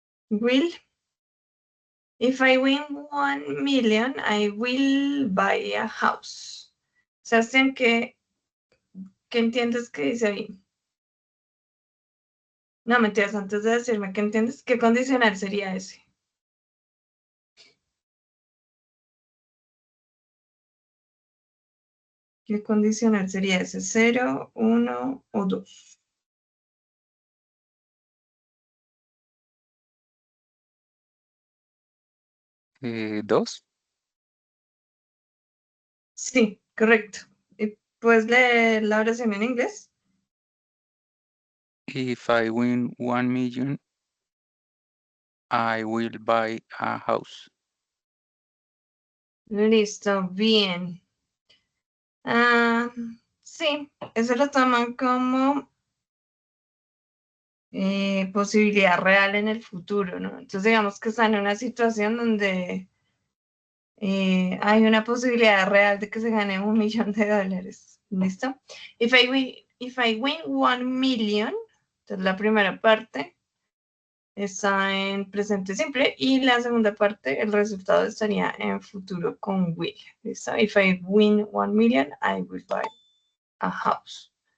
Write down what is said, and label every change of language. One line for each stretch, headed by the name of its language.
English: Will, if I win 1 million, I will buy a house.
Spanish: Sebastián, ¿qué entiendes que dice ahí? No, mentiras, antes de decirme qué entiendes, ¿qué condicional sería ese? ¿Qué condicional sería ese? ¿Cero, uno o dos? Dos. Sí, correcto. ¿Y puedes leer la oración en inglés?
English: If I win 1 million, I will buy a house.
Spanish: Listo, bien. Ah, sí, eso lo toman como posibilidad real en el futuro, ¿no? Entonces digamos que están en una situación donde hay una posibilidad real de que se gane $1 millón. ¿Listo?
English: If I win 1 million,
Spanish: entonces la primera parte, está en presente simple y la segunda parte, el resultado estaría en futuro con will. ¿Listo?
English: If I win 1 million, I will buy a house.